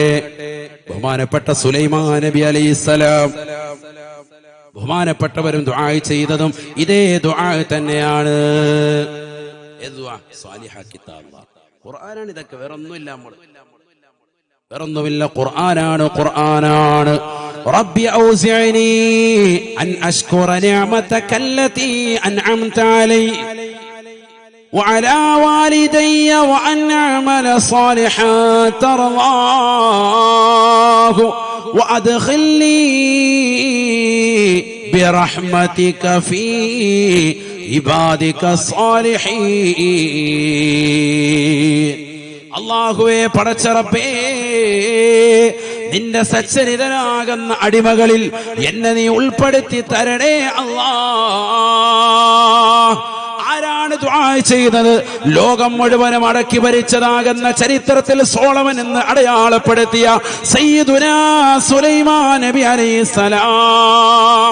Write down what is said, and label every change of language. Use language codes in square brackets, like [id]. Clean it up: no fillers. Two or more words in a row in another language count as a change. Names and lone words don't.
[ml] ബഹുമാനപ്പെട്ട സുലൈമാൻ നബി അലൈഹിസ്സലാം, ബഹുമാനപ്പെട്ടവരും ദുആ ചെയ്തതും ഇതേ ദുആ തന്നെയാണ്. ഖുർആനാണ് ഇതൊക്കെ, വേറൊന്നുമില്ല. ഖുർആനാണ്. [ar] رب أوزعني أن أشكر نعمتك التي أنعمت علي وعلى والدي وأن أعمل صالحا ترضاه وأدخلني برحمتك في عبادك الصالحين. [ml] അല്ലാഹുവേ, പടച്ചറപ്പേ, നിന്റെ സച്ചരിതനാകുന്ന അടിമകളിൽ എന്നെ നീ ഉൾപ്പെടുത്തി തരണേ അല്ലാഹ്. ആരാണ് ദുആ ചെയ്തത് ലോകം മുഴുവനും അടക്കി ഭരിച്ചതാകുന്ന ചരിത്രത്തിൽ സോളമൻ എന്ന് അടയാളപ്പെടുത്തിയ സയ്യിദുനാ സുലൈമാൻ നബി അലൈഹിസ്സലാം.